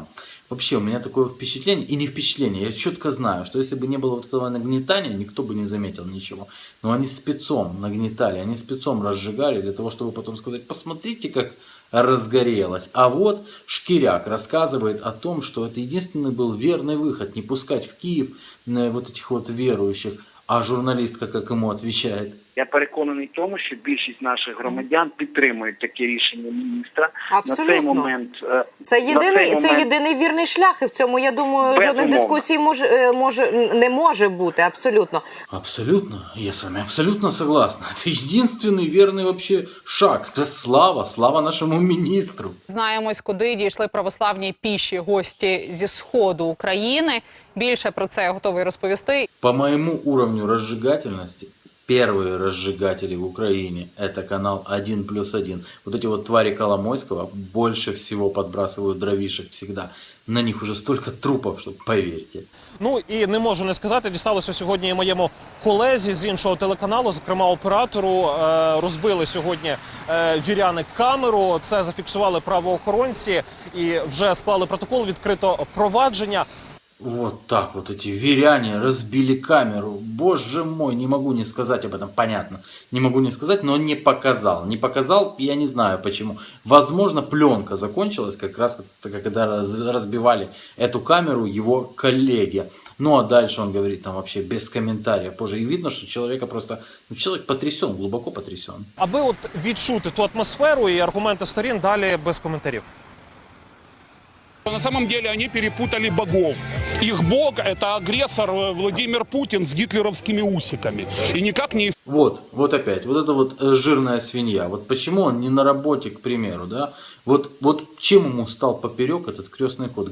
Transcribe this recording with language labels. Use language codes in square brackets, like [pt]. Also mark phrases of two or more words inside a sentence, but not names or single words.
[ru] Вообще, у меня такое впечатление, и не впечатление, я четко знаю, что если бы не было вот этого нагнетания, никто бы не заметил ничего. Но они спецом нагнетали, они спецом разжигали для того, чтобы потом сказать, посмотрите, как разгорелось. А вот Шкиряк рассказывает о том, что это единственный был верный выход, не пускать в Киев вот этих вот верующих. [uk] А журналістка, як йому відповідає? Я переконаний в тому, що більшість наших громадян підтримують таке рішення міністра. Абсолютно. На цей момент це єдиний вірний шлях, і в цьому, я думаю, жодних дискусій не може бути, абсолютно. [ru] Абсолютно, я с вами абсолютно согласна. Это единственный верный вообще шаг. Это слава нашему министру. [uk] Знаємось, куди дійшли православні піші гості зі сходу України. Більше про це я готовий розповісти. [ru] По моему уровню разжигательности, первые разжигатели в Украине – это канал 1+1. Вот эти вот твари Коломойского больше всего подбрасывают дровишек всегда. На них уже столько трупов, что поверьте. [uk] Ну і не можу не сказати, дісталося сьогодні і моєму колезі з іншого телеканалу, зокрема оператору. Розбили сьогодні віряни камеру, це зафіксували правоохоронці і вже склали протокол, відкрито провадження. [ru] Вот так вот эти веряне разбили камеру. Боже мой, не могу не сказать об этом, понятно. Не могу не сказать, но не показал. Не показал, я не знаю почему. Возможно, пленка закончилась как раз, когда разбивали эту камеру его коллеги. Ну а дальше он говорит там вообще без комментариев. Позже и видно, что человека просто, человек потрясен, глубоко потрясен. [uk] Аби от відчути ту атмосферу і аргументи сторін, далі без коментарів. [ru] На самом деле они перепутали богов. Их бог – это агрессор Владимир Путин с гитлеровскими усиками. И никак не... Вот опять, вот эта вот жирная свинья. Вот почему он не на работе, к примеру, да? Вот чем ему стал поперек этот крестный ход?